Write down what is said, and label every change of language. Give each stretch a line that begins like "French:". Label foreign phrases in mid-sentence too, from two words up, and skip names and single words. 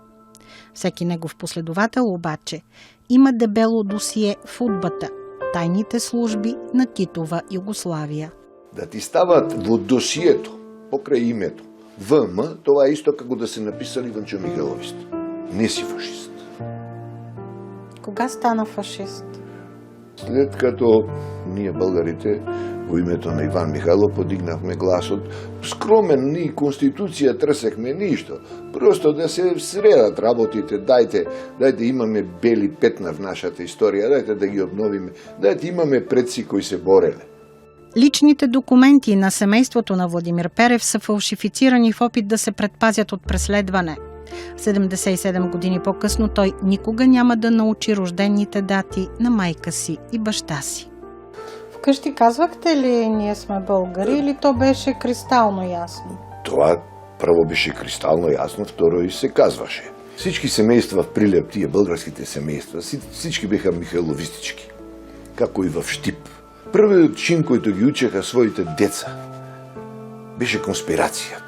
Bulgarian: Всеки негов последовател обаче има дебело досие в удбата – тайните служби на Титова Югославия.
Macedonian: Да ти стават во досието, покрай името, ВМ,
Bulgarian: това е
Macedonian: исто како да се написали Иванчо Михайловист. Не си фашист. Кога стана фашист?
Bulgarian: След като ние българите
Macedonian: во името на Иван Михайлов подигнавме гласот. Скромен, ни конституција трсехме ништо. Просто да се средат работите, дајте имаме бели петна в нашата историја, дајте да ги обновиме, дајте имаме предци кои се бореле.
Bulgarian: Личните документи на семейството на Владимир Перев са фалшифицирани в опит да се предпазят от преследване. 77 години по-късно той никога няма да научи рождените дати на майка си и баща си. Вкъщи казвахте ли ние сме българи или то беше кристално ясно?
Macedonian: Тоа прво беше кристално јасно, второ и се казваше.
Bulgarian: Всички семејства в Прилеп,
Macedonian: тие българските семејства,
Bulgarian: всички беха михайловистички,
Macedonian: како и в Штип. Првиот чин којто ги учеха своите деца беше конспирацијата.